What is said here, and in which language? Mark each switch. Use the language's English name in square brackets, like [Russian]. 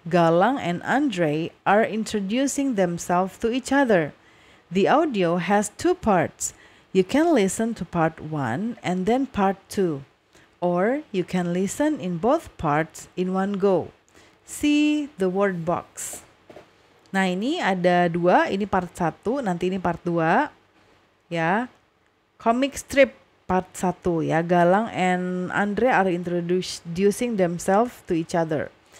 [English] Galang and Andre are introducing themselves to each other. The audio has 2 parts. You can listen to part 1 and then part 2. Or you can listen in both parts in one go. See the word box. [Indonesian] Nah ini ada 2, ini part 1, nanti ini part 2. Ya, comic strip. [English] Part 1 ya, Galang and Andre are introducing themselves to each other.